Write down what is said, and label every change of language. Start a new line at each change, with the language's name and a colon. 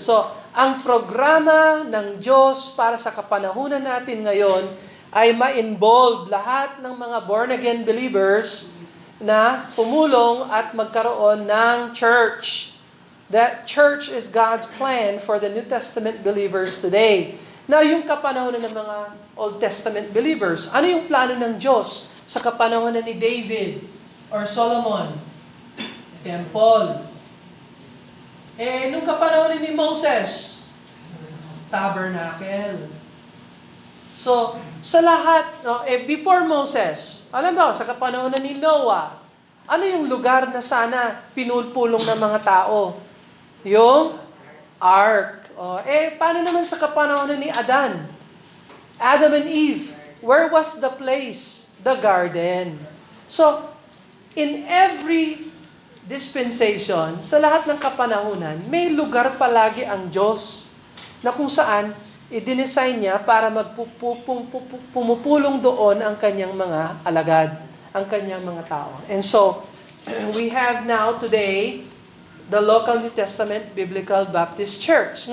Filipino: So, ang programa ng Diyos para sa kapanahunan natin ngayon ay ma-involve lahat ng mga born-again believers na pumulong at magkaroon ng church.
English: That church is God's plan for the New Testament believers today.
Filipino: Now, yung kapanahonan ng mga Old Testament believers, ano yung plano ng Diyos sa kapanahonan ni David or Solomon? Temple. Nung kapanahonan ni Moses, tabernacle. So, sa lahat, before Moses, alam mo, sa kapanahonan ni Noah, ano yung lugar na sana pinulpulong ng mga tao? Yung ark. Paano naman sa kapanahonan ni Adan?
English: Adam and Eve, where was the place? The garden. So, in every dispensation,
Filipino: sa lahat ng kapanahunan, may lugar palagi ang Diyos na kung saan i-design niya para pumupulong doon ang kanyang mga alagad, ang kanyang mga tao.
English: And so, we have now today the local New Testament Biblical Baptist Church.